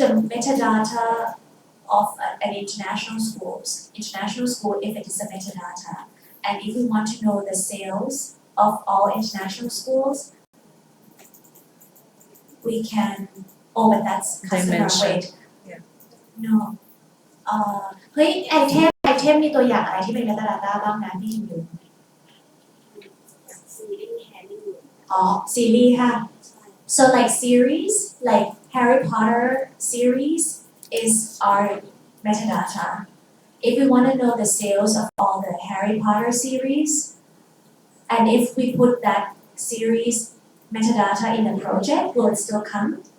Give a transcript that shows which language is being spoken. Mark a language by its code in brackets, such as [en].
[en] metadata of an international school if it is a metadata and if we want to know the sales of all international schools we can oh but that's customer Dimension. weight Yeah. [th] no เฮ้ยไอเทมมีตัวอย่างอะไรที่เป็น metadata บ้างนะพี่อยู่ ซีรีส์แฮร์รี่ อ๋อซีรีส์ค่ะ [en] so like series like Harry Potter series is our metadata if we want to know the sales of all the Harry Potter series and if we put that series metadata in the project will it still come